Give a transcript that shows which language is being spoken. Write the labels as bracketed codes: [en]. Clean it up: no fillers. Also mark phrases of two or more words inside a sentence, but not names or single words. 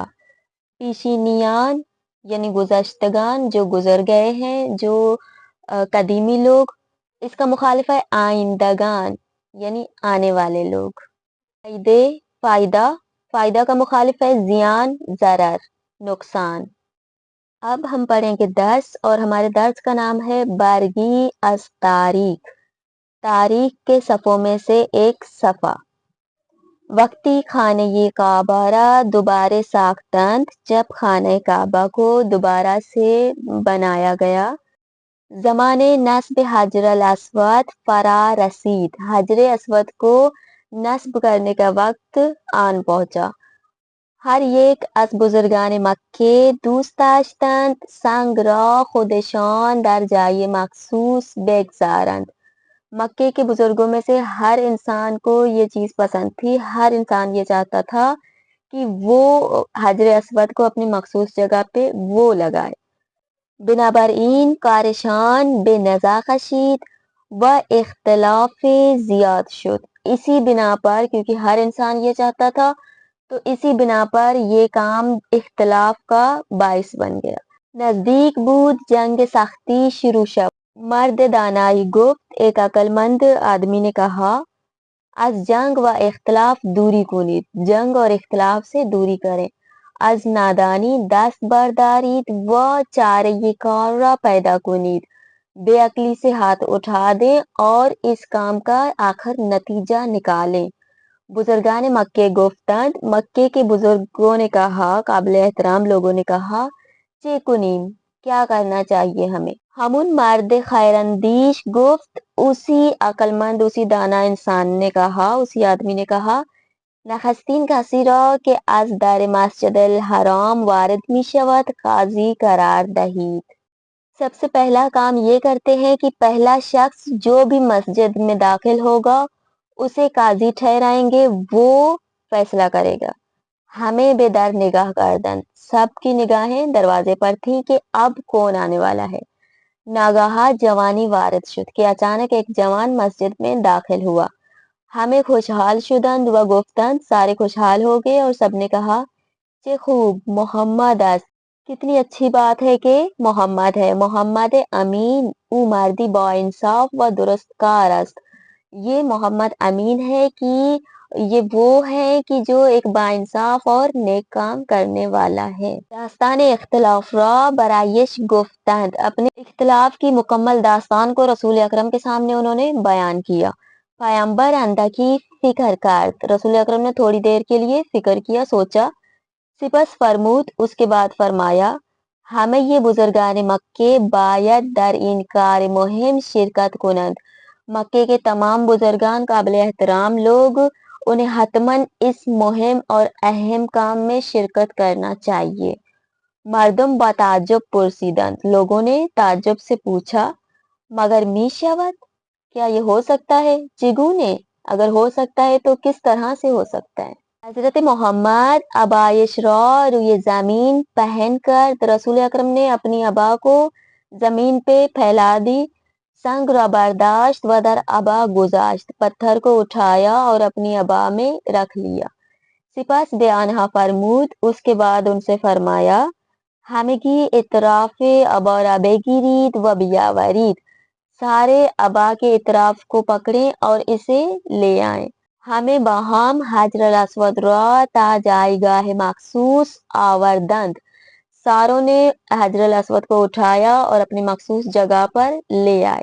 [ur] پیشینیان یعنی گزشتگان، جو گزر گئے ہیں، جو قدیمی لوگ، اس کا مخالف ہے آئندگان یعنی آنے والے لوگ۔ فائدے، فائدہ، فائدہ کا مخالف ہے زیان، ضرر، نقصان۔ اب ہم پڑھیں گے درس، اور ہمارے درس کا نام ہے [fa] برگی از تاریخ، [ur] تاریخ کے صفوں میں سے ایک صفحہ۔ [fa] وقتی خانہ کعبہ را دوبارہ ساختند، [ur] جب خانہ کعبہ کو دوبارہ سے بنایا گیا۔ [fa] زمان نصب حجر الاسود فرا رسید، [ur] حجر اسود کو نصب کرنے کا وقت آن پہنچا۔ [fa] ہر یک از بزرگان مکے دوست داشتند سنگ را خودشان در جای مخصوص بگذارند۔ [ur] مکے کے بزرگوں میں سے ہر انسان کو یہ چیز پسند تھی، ہر انسان یہ چاہتا تھا کہ وہ حجر اسود کو اپنی مخصوص جگہ پہ وہ لگائے۔ [fa] بنابراین کارشان بے نزا کشید و اختلاف زیاد شد، [ur] اسی بنا پر، کیونکہ ہر انسان یہ چاہتا تھا تو اسی بنا پر یہ کام اختلاف کا باعث بن گیا۔ [fa] نزدیک بود جنگ سختی شروع شد، مرد دانائی گفت، [ur] ایک عقل مند آدمی نے کہا، [fa] از جنگ و اختلاف دوری کنید، [ur] جنگ اور اختلاف سے دوری کریں۔ [fa] از نادانی دست بردارید و چارہ کار را پیدا کنید، [ur] بے عقلی سے ہاتھ اٹھا دیں اور اس کام کا آخر نتیجہ نکالیں۔ [fa] بزرگان مکے گفتند، [ur] مکے کے بزرگوں نے کہا، قابل احترام لوگوں نے کہا، [fa] چے کنیم، [ur] کیا کرنا چاہیے ہمیں؟ [fa] ہمون مرد خیراندیش گفت، [ur] اسی عقل مند، اسی دانا انسان نے کہا، اسی آدمی نے کہا، [fa] نخستین کسی را که از در مسجد الحرام وارد می شود قاضی قرار دهید۔ [ur] سب سے پہلا کام یہ کرتے ہیں کہ پہلا شخص جو بھی مسجد میں داخل ہوگا اسے قاضی ٹھہرائیں گے، وہ فیصلہ کرے گا۔ [fa] ہمیں بے در نگاہ کردند، [ur] سب کی نگاہیں دروازے پر تھیں کہ اب کون آنے والا ہے۔ [fa] ناگہاں جوانی وارد شد، [ur] کہ اچانک ایک جوان مسجد میں داخل ہوا۔ [fa] ہمیں خوشحال شدند و گفتند، [ur] سارے خوشحال ہو گئے اور سب نے کہا، [fa] چے خوب محمد است، [ur] کتنی اچھی بات ہے کہ محمد ہے، [fa] محمد امین او مردی با انصاف و درست کار است، [ur] یہ محمد امین ہے کہ یہ وہ ہے کہ جو ایک با انصاف اور نیک کام کرنے والا ہے۔ [fa] داستان اختلاف را برایش گفتند، [ur] اپنے اختلاف کی مکمل داستان کو رسول اکرم کے سامنے انہوں نے بیان کیا۔ [fa] پیامبر اندکی فکر کرد، [ur] رسول اکرم نے تھوڑی دیر کے لیے فکر کیا، سوچا۔ [fa] سپس فرمود، [ur] اس کے بعد فرمایا، [fa] ہمیں یہ بزرگان مکے باید در این کار مہم شرکت کنند، [ur] مکے کے تمام بزرگان، قابل احترام لوگ، انہیں حتماً اس مہم اور اہم کام میں شرکت کرنا چاہیے۔ [fa] مردم با تعجب پرسیدند، [ur] لوگوں نے تعجب سے پوچھا، [fa] مگر می شود، [ur] کیا یہ ہو سکتا ہے؟ چگونے، اگر ہو سکتا ہے تو کس طرح سے ہو سکتا ہے؟ [fa] حضرت محمد عبایش را روی زمین [ur] پہن کر، رسول اکرم نے اپنی عبا کو زمین پہ پھیلا دی، [fa] سنگ را برداشت و در عبا گذاشت، [ur] پتھر کو اٹھایا اور اپنی عبا میں رکھ لیا۔ [fa] سپس بے آنہا فرمود، [ur] اس کے بعد ان سے فرمایا، [fa] ہمگی اطراف عبا را بگیرید و بیاورید، [ur] سارے عبا کے اطراف کو پکڑیں اور اسے لے آئیں۔ [fa] ہمیں باہم حجر الاسود را تا جائگاہ مخصوص آوردند، [ur] ساروں نے حجر الاسود کو اٹھایا اور اپنی مخصوص جگہ پر لے آئے۔